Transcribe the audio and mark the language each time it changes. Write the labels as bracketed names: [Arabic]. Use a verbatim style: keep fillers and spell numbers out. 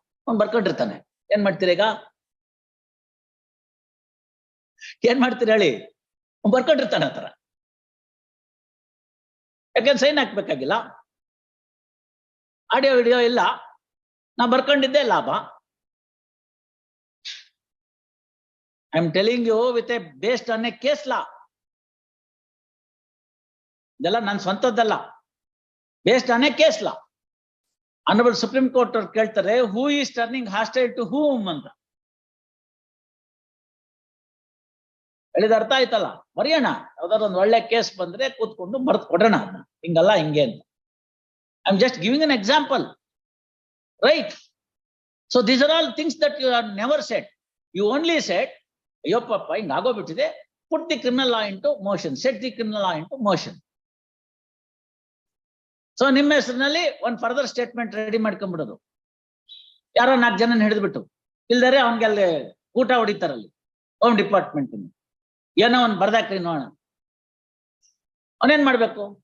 [Kannada] ಅವ್ನು ಬರ್ಕೊಂಡಿರ್ತಾನೆ, ಏನ್ ಮಾಡ್ತೀರೀಗ? ಏನ್ ಮಾಡ್ತೀರಿ ಹೇಳಿ? ಅವ್ನು ಬರ್ಕೊಂಡಿರ್ತಾನೆ ಆತರ, ಯಾಕೆಂದ್ರೆ ಸೈನ್ ಹಾಕ್ಬೇಕಾಗಿಲ್ಲ, ಆಡಿಯೋ ವಿಡಿಯೋ ಇಲ್ಲ, ನಾ ಬರ್ಕೊಂಡಿದ್ದೆ ಲಾಭ. [English] I am telling you with a based on a case law. [Kannada] ಇದೆಲ್ಲ ನನ್ನ ಸ್ವಂತದ್ದಲ್ಲ, [English] based on a case law. [Kannada] Honourable supreme Court ಅವ್ರು ಕೇಳ್ತಾರೆ, [English] who is turning hostile to whom [Kannada] ಅಂತ ಹೇಳಿದ. ಅರ್ಥ ಆಯ್ತಲ್ಲ? ಬರೆಯೋಣ, ಯಾವ್ದಾದ್ರು ಒಂದು ಒಳ್ಳೆ ಕೇಸ್ ಬಂದ್ರೆ ಕೂತ್ಕೊಂಡು ಬರ್ದ್ ಕೊಡೋಣ ಅದನ್ನ, ಹಿಂಗಲ್ಲ ಹಿಂಗೆ ಅಂತ. [English] I am just giving an example, right? So these are all things that you are never set. You only set, [Kannada] ಅಯ್ಯೋ ಪಾಪ ಹಿಂಗ್ ಆಗೋಗ್ಬಿಟ್ಟಿದೆ, [English] put the criminal law into motion, set the criminal law into motion. [Kannada] So ನಿಮ್ಮ ಹೆಸರಿನಲ್ಲಿ ಒಂದು further statement ready ಮಾಡ್ಕೊಂಡ್ಬಿಡೋದು, ಯಾರೋ ನಾಲ್ಕು ಜನ ಹಿಡಿದ್ಬಿಟ್ಟು, ಇಲ್ದರೆ ಅವನಿಗೆ ಅಲ್ಲಿ ಊಟ ಹೊಡಿತಾರಲ್ಲಿ ಹೋಮ್ ಡಿಪಾರ್ಟ್ಮೆಂಟ್, ಏನೋ ಒಂದು ಬರ್ದಾಕ್ರಿ ನೋಡೋಣ. ಅವನೇನ್ ಮಾಡ್ಬೇಕು?